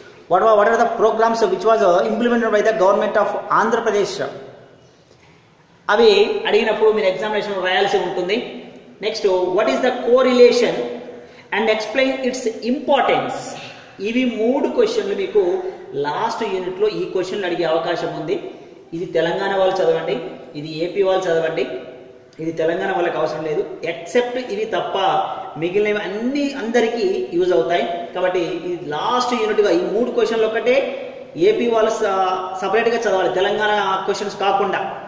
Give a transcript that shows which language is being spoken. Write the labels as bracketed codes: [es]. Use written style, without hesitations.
[en] What are the programs which was implemented by the government of Andhra Pradesh? [te] అవి అడిగినప్పుడు మీరు examination రాయాల్సి ఉంటుంది. [en] Next, what is the correlation and explain its importance. [te] ఇవి 3 క్వశ్చన్లు మీకు లాస్ట్ యూనిట్లో ఈ క్వశ్చన్లు అడిగే అవకాశం ఉంది. ఇది తెలంగాణ వాళ్ళు చదవండి, ఇది ఏపీ వాళ్ళు చదవండి. ఇది తెలంగాణ వాళ్ళకి అవసరం లేదు, ఎక్సెప్ట్ ఇవి తప్ప మిగిలినవి అన్ని అందరికీ యూజ్ అవుతాయి. కాబట్టి ఇది లాస్ట్ యూనిట్గా ఈ 3 క్వశ్చన్లు ఒక్కటే ఏపీ వాళ్ళు సపరేట్గా చదవాలి, తెలంగాణ క్వశ్చన్స్ కాకుండా.